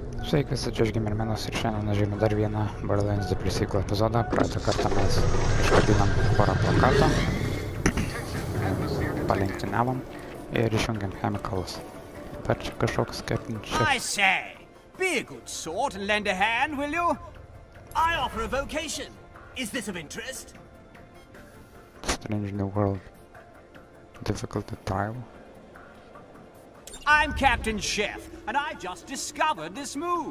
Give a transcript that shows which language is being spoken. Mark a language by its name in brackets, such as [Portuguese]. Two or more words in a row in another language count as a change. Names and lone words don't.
[Lithuanian] Sveiki, visi, čia GeimerMenas ir šiandien žaidžiame dar vieną Borderlands 2 sequel epizodą. Praeitą kartą mes iškabinam porą plakatų, palenktyniavom ir išjungiam chemicals. Dabar čia kažkoks skeptinčias. [English] I say, be a good sort and lend a hand, will you? I offer a vocation. Is this of interest? Strange new world. Difficult to trial. I'm Captain Chef, and I've just discovered this move.